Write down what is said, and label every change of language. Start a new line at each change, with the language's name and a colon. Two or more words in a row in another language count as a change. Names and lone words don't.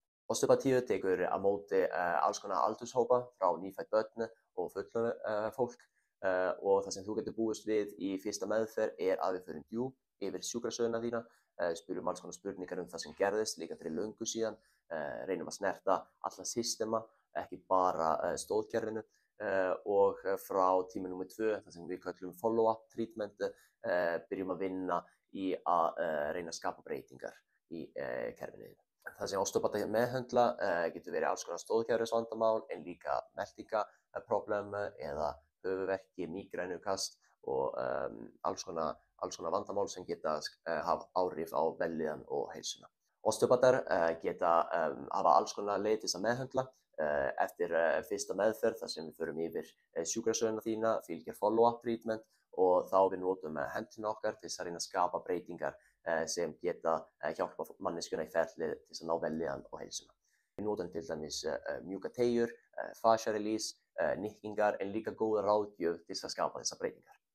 Icelandic: Osteopatíu tekur á móti alls konar aldurshópa frá nýfædd börn og fullorðið fólk og það sem þú getur búist við í fyrsta meðferð er að við förum djúpt yfir sjúkrasöguna þína, spyrjum alls konar spurningar það sem gerðist líka fyrir löngu síðan, reynum að snerta alla systema, ekki bara stoðkerfinu og frá tíma númer 2, það sem við köllum
English: follow-up treatment,
Icelandic: byrjum að vinna í að reyna að skapa breytingar í kerfinu. Það sem osteópatar meðhöndla getur verið alls konar stoðkerfisvandamál en líka meltingarproblem eða höfuðverki, mígrænukast og alls konar vandamál sem geta haft áhrif á vellíðan og heilsuna. Osteópatar geta hafa alls konar leið til að meðhöndla. Eftir fyrsta meðferð þar sem við förum yfir sjúkrasöguna þína fylgir
English: follow-up treatment
Icelandic: og þá við notum hendina okkar til að reyna að skapa breytingar sem geta hjálpa manneskjuna í ferlið til að ná vellíðan og heilsuna. Við notum til dæmis mjúkar teygjur,
English: fascia release,
Icelandic: nikkingar en líka góða ráðgjöf til að skapa þessar breytingar.